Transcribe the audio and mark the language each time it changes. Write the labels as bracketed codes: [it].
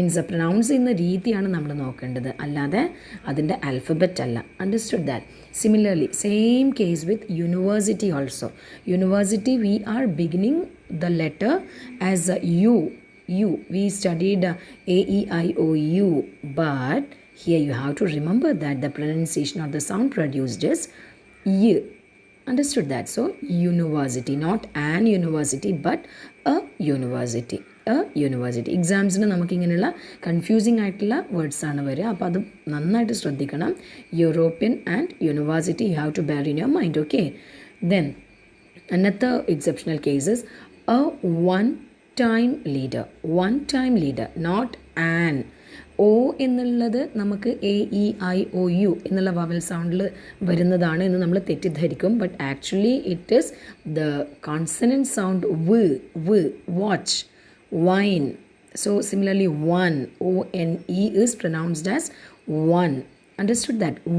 [ml] Pronounce ചെയ്യുന്ന രീതിയാണ് നമ്മൾ നോക്കേണ്ടത്, അല്ലാതെ അതിൻ്റെ ആൽഫബറ്റ് അല്ല. [en] Understood that? Similarly, same case with university also. University, we are beginning the letter as a U. U. We studied A, E, I, O, U. But here you have to remember that the pronunciation of the sound produced is Y. Understood that? So, university, not an university, but a university. A university. [ml] എക്സാംസിന് നമുക്കിങ്ങനെയുള്ള confusing ആയിട്ടുള്ള words ആണ് വരിക. അപ്പോൾ അത് നന്നായിട്ട് ശ്രദ്ധിക്കണം. [en] European and university you have to bear in your mind. Okay. Then another exceptional case is a one-time leader. One-time leader, not an. [ml] ഓ എന്നുള്ളത് നമുക്ക് A E I O U എന്നുള്ള വവൽ സൗണ്ടിൽ വരുന്നതാണ് എന്ന് നമ്മൾ തെറ്റിദ്ധരിക്കും. [en] But actually it is the consonant sound വ്. Watch, wine. So similarly one, O N E is pronounced as one. Understood that?